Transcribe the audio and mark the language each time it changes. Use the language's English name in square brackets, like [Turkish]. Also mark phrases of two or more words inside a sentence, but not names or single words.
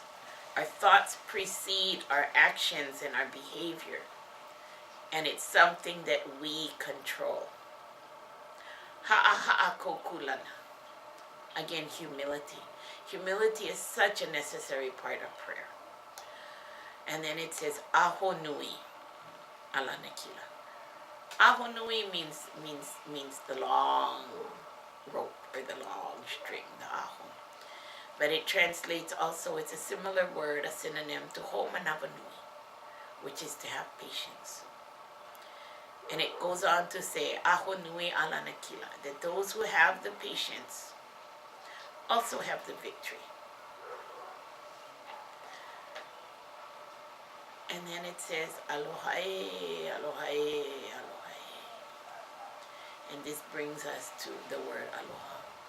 [English] Our thoughts precede our actions and our behavior. And it's something that we control. [Hawaiian] Ha'a kokulana. [English] Again, humility. Humility is such a necessary part of prayer. And then it says, [Hawaiian] aho nui ala nakila. Aho nui [English] means the long rope or the long string, the aho. But it translates also, it's a similar word, a synonym to homanavanui, which is to have patience. And it goes on to say, [Hawaiian] aho nui ala nakila, [English] that those who have the patience also have the victory. And then it says, [Hawaiian] alohae, alohae, alohae. [English] And this brings us to the word aloha.